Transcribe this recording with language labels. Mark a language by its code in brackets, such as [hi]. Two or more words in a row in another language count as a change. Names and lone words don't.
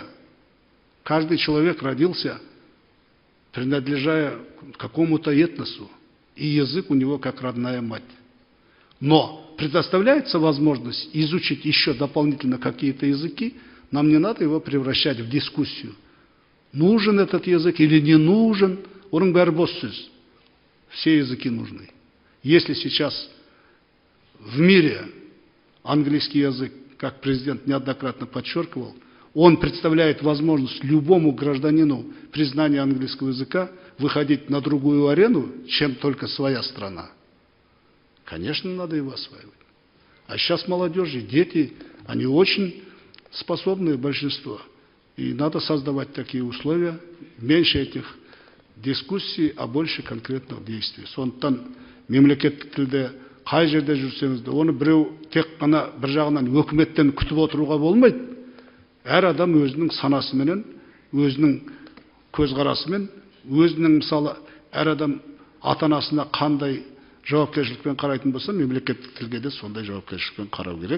[ru] Каждый человек родился, принадлежая какому-то этносу, и язык у него как родная мать. Но предоставляется возможность изучить еще дополнительно какие-то языки, нам не надо его превращать в дискуссию. Нужен этот язык или не нужен, [kk] оның бәрі бос сөз. [ru] Все языки нужны. Если сейчас в мире английский язык, как президент неоднократно подчеркивал, он представляет возможность любому гражданину признания английского языка выходить на другую арену, чем только своя страна. Конечно, надо его осваивать. А сейчас молодежи, дети, они очень способные большинство. И надо создавать такие условия, меньше этих дискуссий, а больше конкретных действий. [kk] Сондықтан мемлекеттік тілде қай жерде жүрсеңіз де, оны біреу тек қана бір жағынан өкіметтен күтіп отыруға болмайды. Әр адам өзінің санасымен, өзінің көзқарасымен, өзінің мысалы әр адам ата-анасына қандай жауапкершілікпен қарайтын болса, мемлекеттік тілге де сондай жауапкершілікпен қарау керек.